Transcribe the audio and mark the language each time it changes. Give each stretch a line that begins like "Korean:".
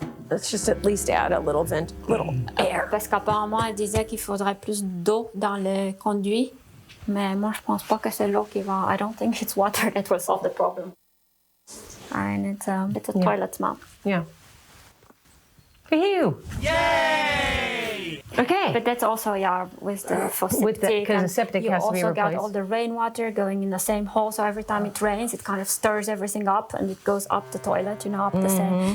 English: Let's just at least add a little air.
French: Parce qu'apparemment, elle disait qu'il faudrait plus d'eau dans le conduit. Mais moi, je pense pas que c'est l'eau qui va.
English: I don't think it's water that will solve the problem. And it's a toilet smell. Yeah. Phew. Yay! Okay. But that's also, with the for septic. Because the septic has to be You also got replaced. all the rainwater going in the same hole, so every time it rains, it kind of stirs everything up and it goes up the toilet, up the same.